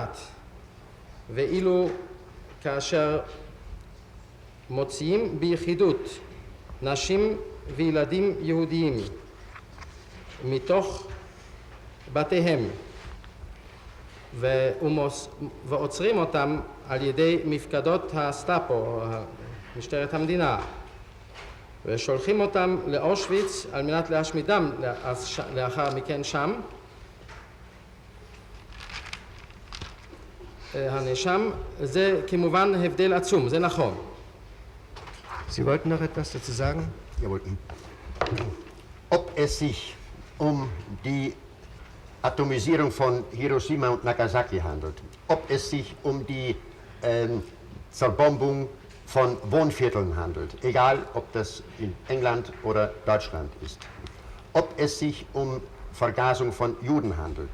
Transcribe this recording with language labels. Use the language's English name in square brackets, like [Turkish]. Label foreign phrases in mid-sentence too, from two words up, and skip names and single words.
[Hebrew] ואילו כאשר מוציאים ביחידות נשים וילדים יהודיים מתוך בתיהם ועוצרים אותם על ידי מפקדות הסטאפו, משטרת המדינה, ושולחים אותם לאושוויץ על מנת להשמידם לאחר מכן שם. הנאשם, זה כמובן הבדל עצום, זה נכון. [German] Sie wollten noch etwas dazu sagen? Jawohl. Ob es sich um die Atomisierung von Hiroshima und Nagasaki handelt, ob es sich um die Zerbombung von Wohnvierteln handelt, egal ob das in England oder Deutschland ist, ob es sich um Vergasung von Juden handelt.